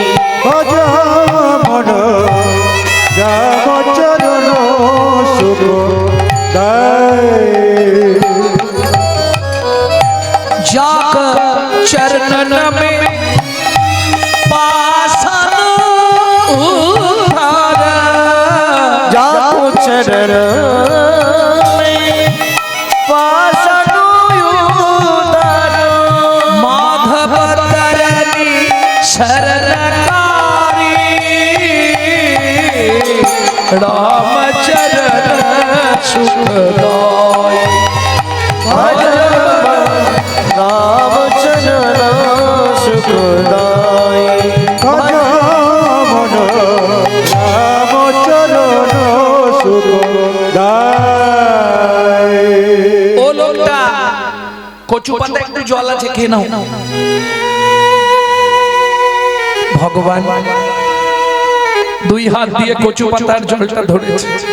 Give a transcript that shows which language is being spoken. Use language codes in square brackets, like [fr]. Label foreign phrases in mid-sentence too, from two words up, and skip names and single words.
[hi] भजमन रामचरण सुख दाय। जाक चरणन में पासन उधारा, जाको चरण में पाषाण उदार, माधव तरनी शरणकारी, रामचरण सुखदाय। रामचरण सुखदाय। भजमन रामचरण सुख दाय। [bn] ও লোকটা কচু পাতা একটু জল আছে, খেয়ে নাও। ভগবান দুই হাত দিয়ে কচু পাতার জলটা ধরেছে।